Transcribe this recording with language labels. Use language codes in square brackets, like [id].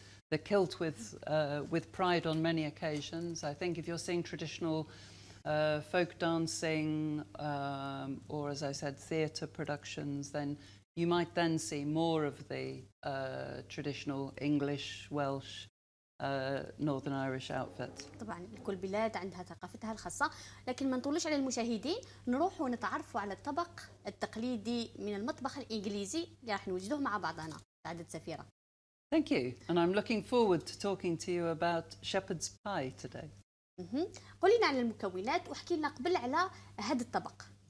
[en] the kilt with pride on many occasions. I think if you're seeing traditional folk dancing or, as I said, theatre productions, then you might then see more of the traditional English, Welsh, Northern Irish outfits. [ar] طبعا كل بلاد عندها ثقافتها الخاصة، لكن ما نطولش على المشاهدين، نروح ونتعرفوا على الطبق التقليدي من المطبخ الإنجليزي اللي راح نوجدوه مع بعضنا. سعادة سفيرة. [en] Thank you, and I'm looking forward to talking to you about shepherd's pie today. [ar] قولي لنا على المكونات واحكي لنا قبل على هذا الطبق.